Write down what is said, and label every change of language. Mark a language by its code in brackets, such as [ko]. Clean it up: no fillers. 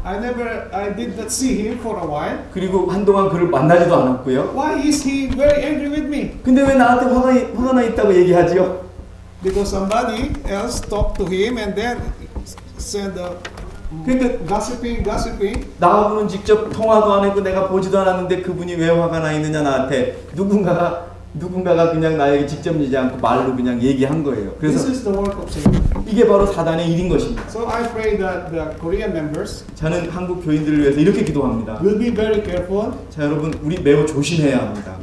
[en] I did not see him for a while. [ko] 그리고 한동안 그를 만나지도 않았고요. [en] Why is he very angry with me? [ko] 근데 왜 나한테 화가 나 있다고 얘기하지요? [en] Because somebody else talked to him and then said [ko] 그러니까 [en] gossiping. [ko] 나하고는 직접 통화도 안 했고 내가 보지도 않았는데 그분이 왜 화가 나 있느냐 나한테 누군가가 그냥 나에게 직접 얘기하지 않고 말로 그냥 얘기한 거예요. [en] This [ko] 그래서 [en] is the work of Satan. [ko] 이게 바로 사단의 일인 것입니다. [en] So I pray that the Korean members [ko] 저는 한국 교인들을 위해서 이렇게 기도합니다. [en] will be very careful. [ko] 자, 여러분, 우리 매우 조심해야 합니다.